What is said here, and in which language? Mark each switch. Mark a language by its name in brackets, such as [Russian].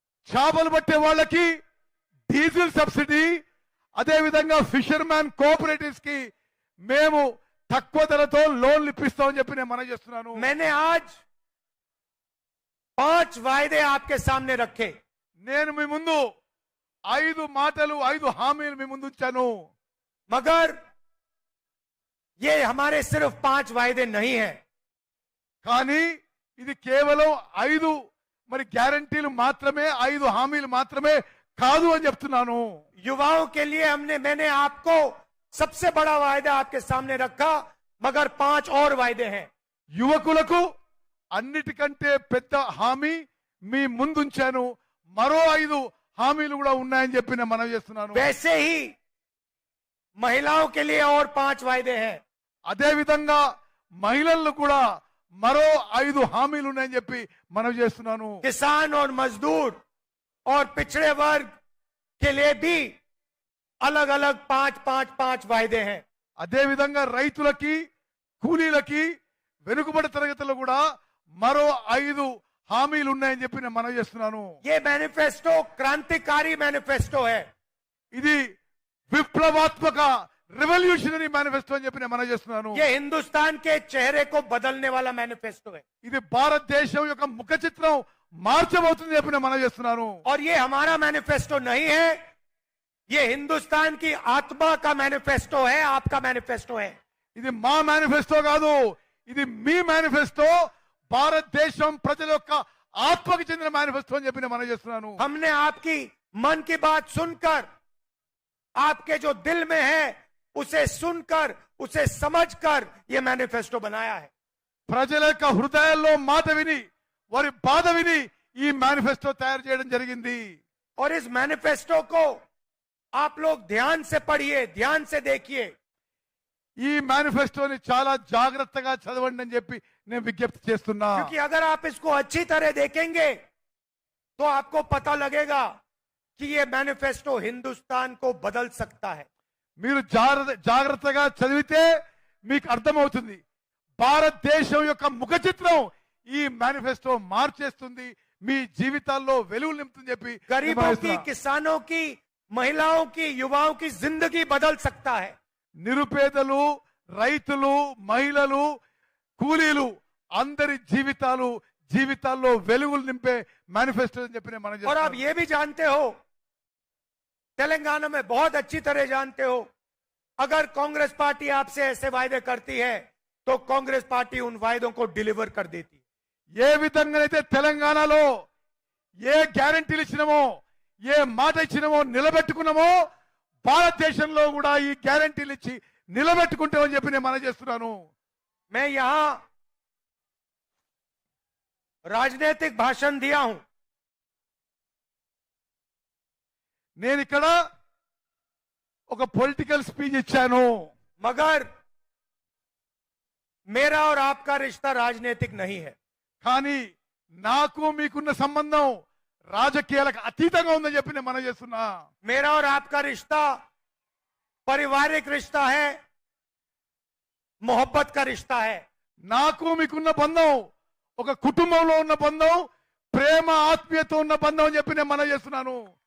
[Telugu] చేపలు పట్టే వాళ్ళకి డీజిల్ సబ్సిడీ, అదే విధంగా ఫిషర్ మ్యాన్ కోఆపరేటివ్స్ కి మేము తక్కువ ధరతో లోన్లు ఇప్పిస్తామని చెప్పి నేను మనం చేస్తున్నాను. [Hindi] मैंने आज 5 वायदे आपके सामने रखे. [Telugu] నేను మీ ముందు 5 మాటలు, 5 హామీలు మీ ముందు ఉంచాను. [Hindi] मगर ये हमारे सिर्फ 5 वायदे नहीं है. [Telugu] కానీ ఇది కేవలం 5 మరి గ్యారంటీలు మాత్రమే, 5 హామీలు మాత్రమే కాదు అని చెప్తున్నాను. [Hindi] युवाओं के लिए मैंने आपको सबसे बड़ा वायदा आपके सामने रखा, मगर 5 और वायदे हैं. [Telugu] యువకులకు అన్నిటికంటే పెద్ద హామీ మీ ముందుంచాను. మరో 5 హామీలు కూడా ఉన్నాయని చెప్పి నేను మనవి చేస్తున్నాను. [Hindi] वैसे ही महिलाओं के लिए और 5 वायदे हैं. [Telugu] అదే విధంగా మహిళలను కూడా మరో 5 హామీలు ఉన్నాయని చెప్పి మనవి చేస్తున్నాను. [Hindi] किसान और मजदूर और पिछड़े वर्ग के लिए भी अलग अलग 5 वायदे हैं. [Telugu] అదే విధంగా రైతులకి, కూలీలకి, వెనుకబడి తరగతులు కూడా మరో 5 హామీలు ఉన్నాయని చెప్పి నేను మనవి చేస్తున్నాను. [Hindi] ये मैनिफेस्टो क्रांतिकारी मैनिफेस्टो है. [Telugu] ఇది విప్లవాత్మక రెవల్యూషనరీ మేనిఫెస్టో అని చెప్పి నేను మనవి చేస్తున్నాను. [Hindi] ये हिंदुस्तान के चेहरे को बदलने वाला मैनिफेस्टो है. [Telugu] ఇది భారతదేశం యొక్క ముఖ చిత్రం మార్చబోతుందని చెప్పి నేను మనవి చేస్తున్నాను. [Hindi] और ये हमारा मैनिफेस्टो नहीं है, ये हिंदुस्तान की आत्मा का मैनिफेस्टो है, आपका मैनिफेस्टो है. [Telugu] ఇది మా మేనిఫెస్టో కాదు, ఇది మీ మేనిఫెస్టో, భారతదేశం ప్రజల యొక్క ఆత్మకి చెందిన మేనిఫెస్టో అని చెప్పి నేను మనవి చేస్తున్నాను. [Hindi] हमने आपकी मन की बात सुनकर, आपके जो दिल में है उसे सुनकर, उसे समझकर ये मैनिफेस्टो बनाया है. [Telugu] ప్రజల యొక్క హృదయాల్లో మాట విని, వారి బాధ విని ఈ మేనిఫెస్టో తయారు చేయడం జరిగింది. [Hindi] और इस मैनिफेस्टो को आप लोग ध्यान से पढ़िए, ध्यान से देखिए. [Telugu] ఈ మేనిఫెస్టోని చాలా జాగ్రత్తగా చదవండి అని చెప్పి నేను విజ్ఞప్తి చేస్తున్నా. [Hindi] क्योंकि अगर आप इसको अच्छी तरह देखेंगे तो आपको पता लगेगा कि ये मैनिफेस्टो हिंदुस्तान को बदल सकता है. [Telugu] మీరు జాగ్రత్తగా చదివితే మీకు అర్థమవుతుంది, భారతదేశం యొక్క ముఖ చిత్రం ఈ మేనిఫెస్టో మార్చేస్తుంది, మీ జీవితాల్లో వెలుగులు నింపుతుంది చెప్పి [Hindi] गरीबों की, किसानों की, महिलाओं की, युवाओं की जिंदगी बदल सकता है. [Telugu] నిరుపేదలు, రైతులు, మహిళలు, కూలీలు అందరి జీవితాల్లో వెలుగులు నింపే మేనిఫెస్టో అని చెప్పి నేను మనం [Hindi] और आप ये भी जानते हो, तेलंगाना में बहुत अच्छी तरह जानते हो, अगर कांग्रेस पार्टी आपसे ऐसे वायदे करती है तो कांग्रेस पार्टी उन वायदों को डिलीवर कर देती है. [Telugu] ఏ విధంగానైతే తెలంగాణలో ఏ గ్యారంటీలు ఇచ్చినామో, ఏ మాట ఇచ్చినామో నిలబెట్టుకున్నామో, భారతదేశంలో కూడా ఈ గ్యారంటీలు ఇచ్చి నిలబెట్టుకుంటామని చెప్పి నేను మనం చేస్తున్నాను. [Hindi] मैं यहां राजनीतिक भाषण दिया हूं, [Telugu] నేను ఇక్కడ ఒక [English] political speech [Telugu] ఇచ్చాను. [Hindi] मगर मेरा और आपका रिश्ता राजनीतिक नहीं है. [Telugu] కానీ నాకు మీకున్న సంబంధం రాజకీయాలకు అతీతంగా ఉందని చెప్పి నేను మనం చేస్తున్నా. [Hindi] मेरा और आपका रिश्ता पारिवारिक रिश्ता है, मोहब्बत का रिश्ता है. [Telugu] నాకు మీకున్న బంధం ఒక కుటుంబంలో ఉన్న బంధం, ప్రేమ ఆత్మీయత ఉన్న బంధం అని చెప్పి నేను మనం చేస్తున్నాను.